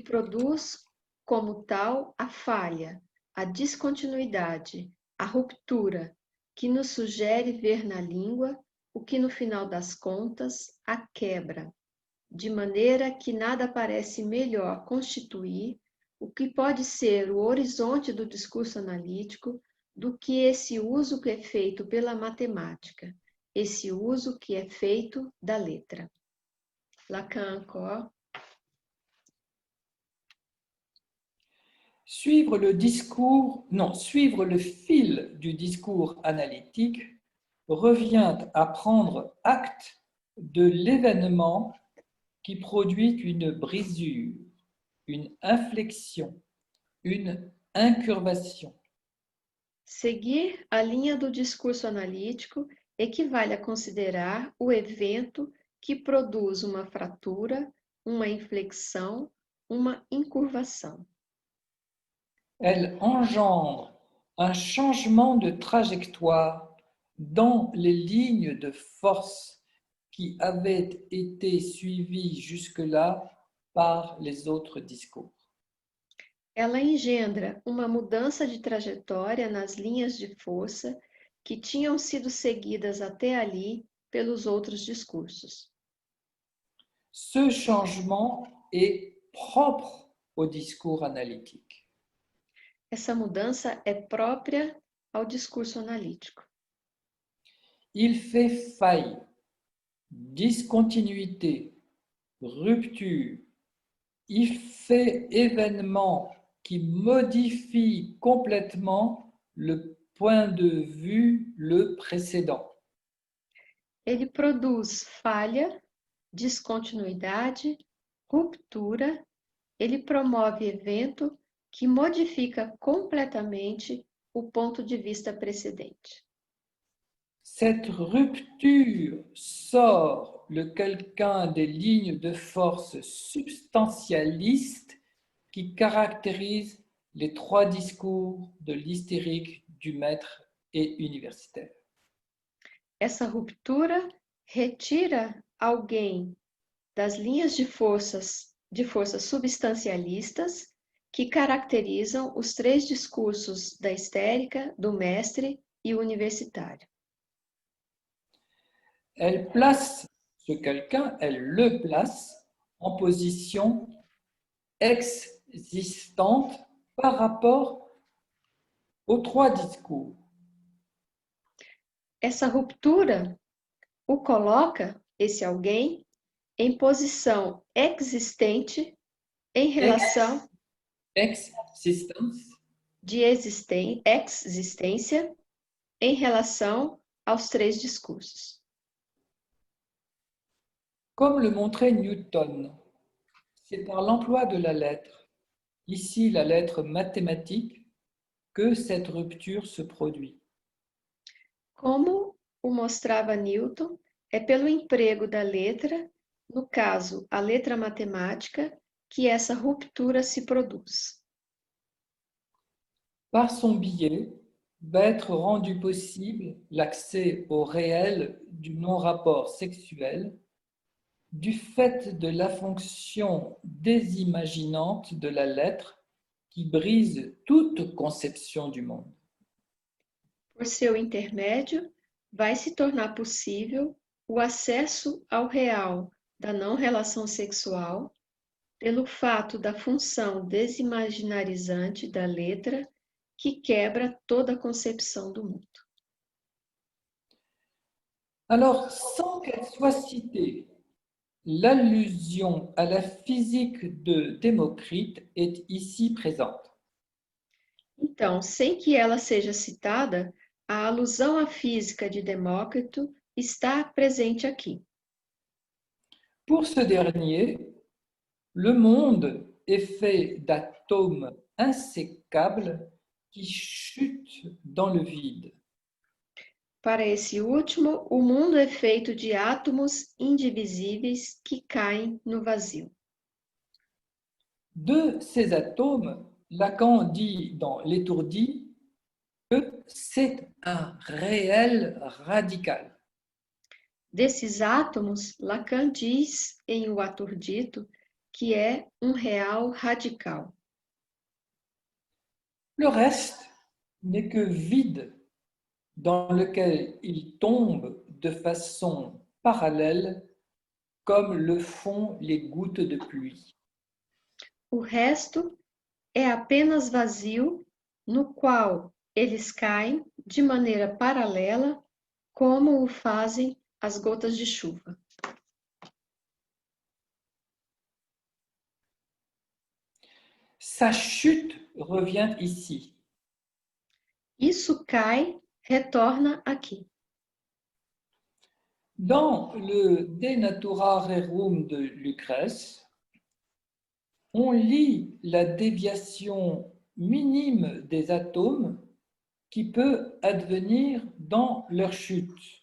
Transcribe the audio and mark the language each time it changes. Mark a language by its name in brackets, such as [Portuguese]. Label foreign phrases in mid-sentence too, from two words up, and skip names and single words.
[Portuguese] produz como tal a falha, a descontinuidade, a ruptura, que nos sugere ver na língua o que no final das contas a quebra, de maneira que nada parece melhor constituir o que pode ser o horizonte do discurso analítico do que esse uso que é feito pela matemática, esse uso que é feito da letra. Lacan encore. [French] Suivre le fil du discours analytique revient à prendre acte de l'événement qui produit une brisure, une inflexion, une incurvation. [Portuguese] Seguir a linha do discurso analítico equivale a considerar o evento que produz uma fratura, uma inflexão, uma incurvação. [French] Elle engendre un changement de trajectoire dans les lignes de force qui avaient été suivies jusque-là par les autres discours. [Portuguese] Ela engendra uma mudança de trajetória nas linhas de força que tinham sido seguidas até ali pelos outros discursos. [French] Ce changement est propre au discours analytique. [Portuguese] Essa mudança é própria ao discurso analítico. [French] Il fait faille, discontinuité, rupture. Il fait événement qui modifie complètement le point de vue le précédent. [Portuguese] Ele produz falha, descontinuidade, ruptura. Ele promove evento que modifica completamente o ponto de vista precedente. [French] Cette rupture sort le quelqu'un des lignes de force substantialistes qui caractérisent les trois discours de l'hystérique, du maître et universitaire. [Portuguese] Essa ruptura retira alguém das linhas de forças substancialistas que caracterizam os três discursos da histérica, do mestre e universitário. [French] Elle place ce quelqu'un, elle le place en position existante par rapport aux trois discours. [Portuguese] Essa ruptura o coloca, esse alguém, em posição existente em relação [French] Existence. [Portuguese] de existência em relação aos três discursos. [French] Comme le montrait Newton, c'est par l'emploi de la lettre, ici la lettre mathématique, que cette rupture se produit. [Portuguese] Como o mostrava Newton, é pelo emprego da letra, no caso, a letra matemática, que essa ruptura se produz. [French] Par son biais, va être rendu possible l'accès au réel du non-rapport sexuel du fait de la fonction désimaginante de la lettre qui brise toute conception du monde. [Portuguese] Por seu intermédio, vai se tornar possível o acesso ao real da não relação sexual pelo fato da função desimaginarizante da letra que quebra toda a concepção do mundo. [French] Alors, sans qu'elle soit citée, l'allusion à la physique de Démocrite est ici présente. [Portuguese] Então, sem que ela seja citada, a alusão à física de Demócrito está presente aqui. [French] Pour ce dernier, le monde est fait d'atomes insécables qui chutent dans le vide. [Portuguese] Para esse último, o mundo é feito de átomos indivisíveis que caem no vazio. [French] De ces atomes, Lacan dit dans L'Étourdi que c'est un réel radical. [Portuguese] Desses átomos, Lacan diz em O Aturdito que é um real radical. [French] Le reste n'est que vide dans lequel il tombe de façon parallèle comme le font les gouttes de pluie. [Portuguese] O resto é apenas vazio, no qual eles caem de maneira paralela, como o fazem as gotas de chuva. [French] Sa chute revient ici. [Portuguese] Isso cai, retorna aqui. [French] Dans le De Natura Rerum de Lucrèce, on lit la déviation minime des atomes qui peut advenir dans leur chute.